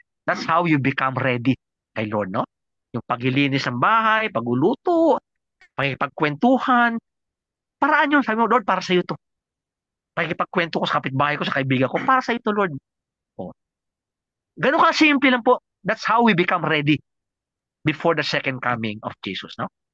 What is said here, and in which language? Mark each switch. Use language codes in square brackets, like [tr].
[en] That's how you become ready kay Lord, no? [tl] Yung paglilinis ng bahay, pagluluto, pagkwentuhan. Paraan yun. Sabi mo, Lord, para sa'yo to. Pagkipagkwento ko sa kapitbahay ko, sa kaibigan ko, para sa'yo to, Lord. Oh. Ganun ka simple lang po. [en] That's how we become ready before the second coming of Jesus, no?